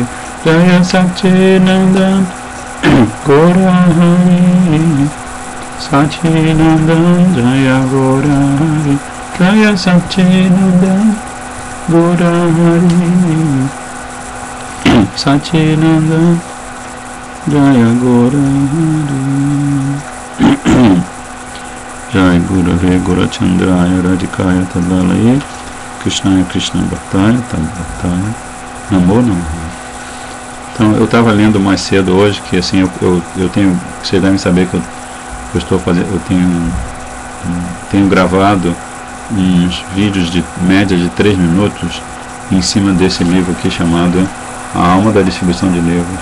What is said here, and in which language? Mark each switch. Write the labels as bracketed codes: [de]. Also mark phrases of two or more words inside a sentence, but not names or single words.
[sa] जय सच्चिदानन्द गौर हरि, सच्चिदानन्द जय गौर हरि, जय सच्चिदानन्द गौर हरि, सच्चिदानन्द जय गौर हरि. जय गुरवे गुरचन्द्राय राधिकाय तदालये कृष्णाय कृष्ण भक्ताय तद्भक्ताय नमो नमः. [pt] Então, eu estava lendo mais cedo hoje que assim eu tenho, vocês devem saber que eu estou fazendo, eu tenho gravado uns vídeos de média de 3 minutos em cima desse livro aqui chamado A Alma da Distribuição de Livros.